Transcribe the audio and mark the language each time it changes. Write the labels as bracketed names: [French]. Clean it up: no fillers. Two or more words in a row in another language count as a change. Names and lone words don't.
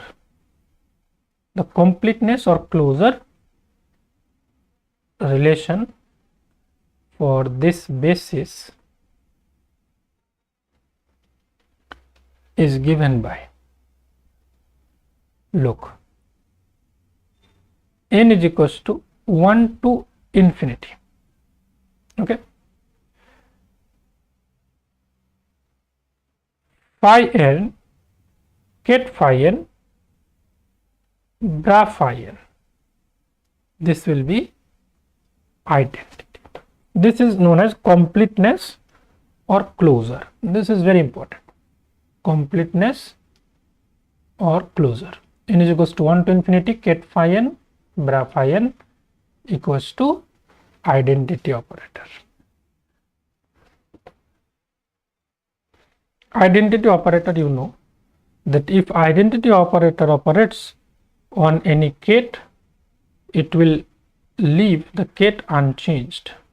[English] The completeness or closure relation for this basis is given by, look, n is equals to 1 to infinity. Okay, phi n, ket phi n, bra phi n. This will be identity. This is known as completeness or closure. This is very important. Completeness or closure. N is equals to 1 to infinity, ket phi n, bra phi n equals to identity operator. Identity operator, you know that if identity operator operates on any ket, it will leave the ket unchanged.